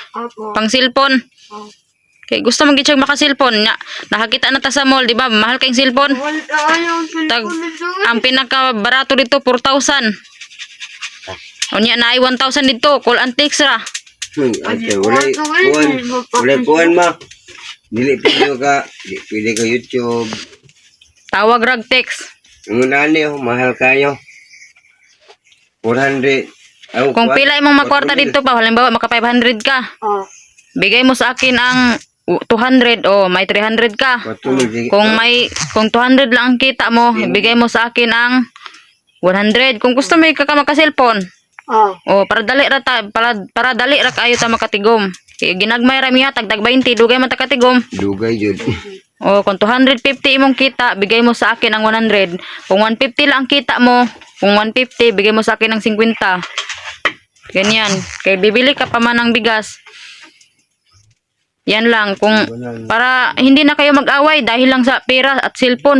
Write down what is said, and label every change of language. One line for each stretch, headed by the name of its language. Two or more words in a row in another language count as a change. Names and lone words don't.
Cebuano: Ako. Pang cellphone. Kay gusto mo gid maka cellphone nya. Nakakita na ta sa mall,
Filipino: di ba?
Cebuano: Mahal kay cellphone. Ayaw, Tag cellphone nito. ang pinaka barato dito 4,000. Unya na ay 1,000 dito,
English: call and text ra.
Cebuano: Ate, wala kuhan ma. Dili pwede ka, dili pwede ka YouTube. Tawag rag text. Ang nani, mahal kayo. 400. Ay, Kung pila imong makwarta
Filipino: dito pa,
Cebuano: halimbawa maka 500 ka. Oh.
Filipino: Bigay mo sa akin ang 200 o may 300 ka. Kung 200 lang ang kita mo, ibigay mo sa akin ang 100. Kung gusto mo ka maka-cellphone. Oh.
Cebuano: O para dali ra para dali ra kayo ta makatigom. Kay ginagmay ra miya tagdag 20 dugay man ta katigom. Dugay jud. O kung 250 imong kita,
Filipino: bigay mo sa akin ang 100. Kung 150 lang ang kita mo, kung 150 bigay mo sa akin ang 50. Ganyan. Kay bibili ka pa man ng bigas. Yan lang kung para hindi na kayo mag-away dahil lang sa pera at cellphone.